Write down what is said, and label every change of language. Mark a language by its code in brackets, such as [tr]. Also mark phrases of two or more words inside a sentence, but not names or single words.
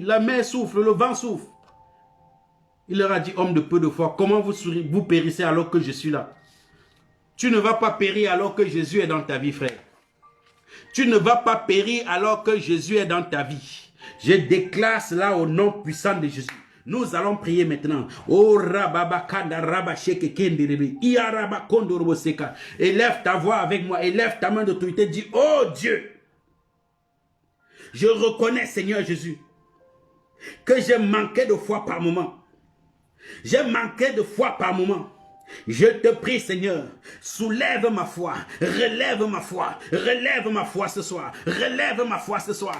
[fr] La mer souffle, le vent souffle. Il leur a dit, homme de peu de foi, comment vous périssez alors que je suis là? Tu ne vas pas périr alors que Jésus est dans ta vie, frère. Tu ne vas pas périr alors que Jésus est dans ta vie. Je déclare cela au nom puissant de Jésus. Nous allons prier maintenant. Oh rababa kanda raba sheke kenderebe. Ia raba kondorobo seka. Élève ta voix avec moi. Élève ta main d'autorité. Dis, oh Dieu. Je reconnais, Seigneur Jésus, que j'ai manqué de foi par moment. J'ai manqué de foi par moment. Je te prie, Seigneur, soulève ma foi, relève ma foi ce soir, relève ma foi ce soir.